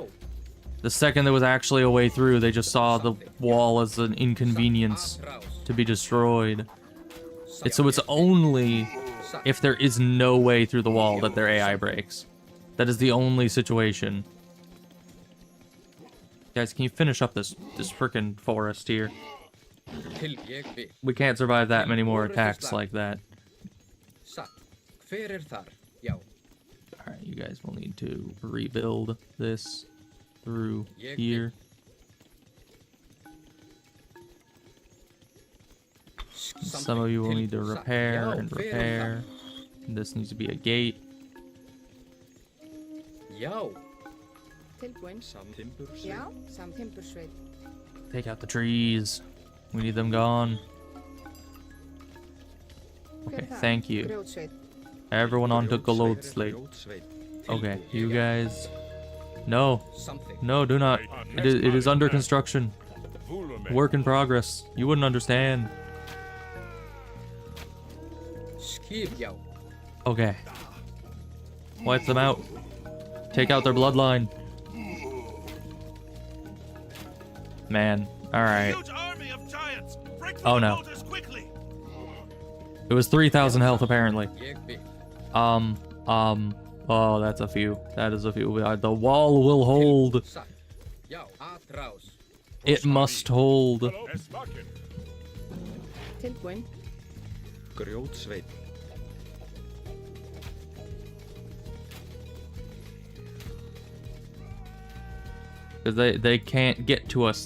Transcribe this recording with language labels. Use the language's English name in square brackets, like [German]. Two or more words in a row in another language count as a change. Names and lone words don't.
[English] The second there was actually a way through, they just saw the wall as an inconvenience to be destroyed. So it's only if there is no way through the wall that their AI breaks. That is the only situation. Guys, can you finish up this frickin' forest here? [Icelandic] Ég vil. [English] We can't survive that many more attacks like that. [Icelandic] Satt. Hver þar? Já. [English] Alright, you guys will need to rebuild this through here. Some of you will need to repair and repair. This needs to be a gate. [Icelandic] Já. Tilbúin. Já, samtimbursveit. [English] Take out the trees. We need them gone. Okay, thank you. [Icelandic] Grjótsveit. [English] Everyone on to Golodslate. Okay, you guys. No, [Icelandic] Samþykkt. [English] no, do not. It is under construction. Work in progress. You wouldn't understand. [Icelandic] Skip. Já. [English] Okay. Wipe them out. Take out their bloodline. Man. Alright. Huge army of giants. Break through Oh, the no. boulders quickly. It was 3,000 health apparently. [Icelandic] Ég vil. [English] Oh, that's a few. That is a few. The wall will hold. [Icelandic] Satt. Já. [Spanish] Atrás. [English] It must hold. Es maken. [Icelandic] Tilbúin. Grjótsveit. [English] They can't get to us.